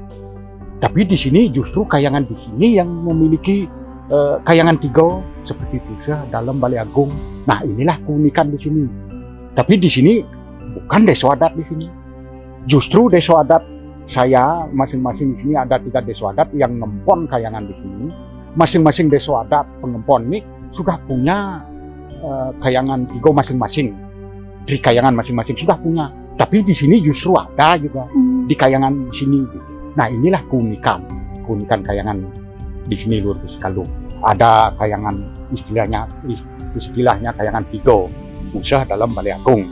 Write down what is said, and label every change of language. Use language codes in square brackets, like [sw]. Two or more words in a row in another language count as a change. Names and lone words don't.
[id] Tapi di sini justru kayangan di sini yang memiliki kayangan tiga seperti Pusa Dalam Balai Agung. Nah inilah keunikan di sini. Tapi di sini bukan desa adat di sini. Justru desa adat saya masing-masing di sini ada 3 desa adat yang ngempon kayangan di sini. Masing-masing desa adat pengempon ini sudah punya kayangan tiga masing-masing. Dari kayangan masing-masing sudah punya. Tapi di sini justru ada juga di kayangan sini. Gitu. Nah inilah keunikan kayangan di sini Luhur Bersihkalung. Ada kayangan istilahnya kayangan tiga Pusa Dalam Balai Agung.